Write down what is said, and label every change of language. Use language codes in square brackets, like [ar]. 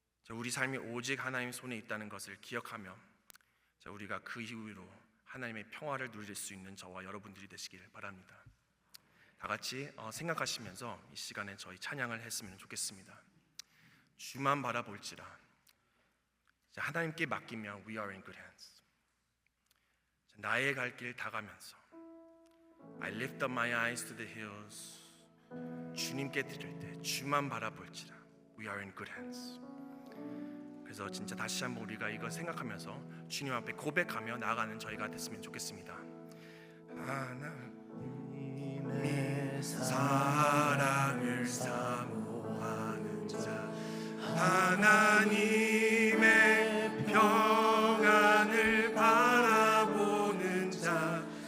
[ko] 우리 삶이 오직 하나님 손에 있다는 것을 기억하며 우리가 그 이후로 하나님의 평화를 누릴 수 있는 저와 여러분들이 되시길 바랍니다. 다 같이 생각하시면서 이 시간에 저희 찬양을 했으면 좋겠습니다. 주만 바라볼지라. 하나님께 맡기면 [en] We are in good hands. [ko] 나의 갈 길 다 가면서 [en] I lift up my eyes to the hills. [ko] 주님께 드릴 때 주만 바라볼지라. [en] We are in good hands. [ko] 그래서 진짜 다시 한번 우리가 이거 생각하면서 주님 앞에 고백하며 나아가는 저희가 됐으면 좋겠습니다. 하나님의 사랑을 사모하는 자, 하나님의 평안을 바라보는 자,